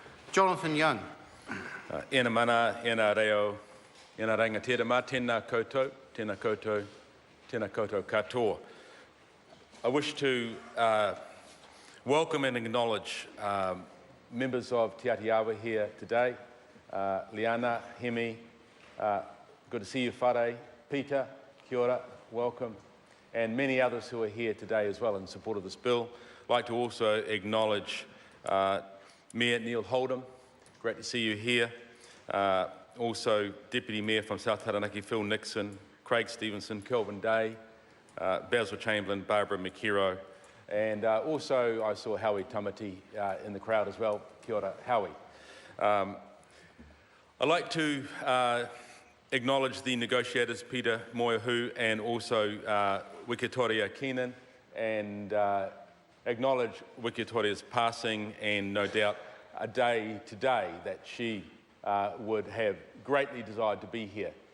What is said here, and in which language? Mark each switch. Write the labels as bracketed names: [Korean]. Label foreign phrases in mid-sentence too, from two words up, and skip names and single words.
[English] Jonathan Young. [Māori] Ena mana, ena reo, ena rangatira, tēnā koutou, tēnā koutou, tēnā koutou katoa. [English] I wish to welcome and acknowledge members of Te Atiawa here today. Liana, Hemi, good to see you, Whare, Peter, [Māori] kia ora, [English] welcome, and many others who are here today as well in support of this bill. I'd like to also acknowledge Mayor Neil Holdham, great to see you here. Also Deputy Mayor from South Taranaki, Phil Nixon, Craig Stevenson, Kelvin Day, Basil Chamberlain, Barbara McHero, and also I saw Howie Tamati in the crowd as well. [Māori] Kia ora, Howie. [English] I'd like to acknowledge the negotiators, Peter Moehu, and also Wikitoria Keenan, and acknowledge Wikitoria's passing, and no doubt a day today that she would have greatly desired to be here.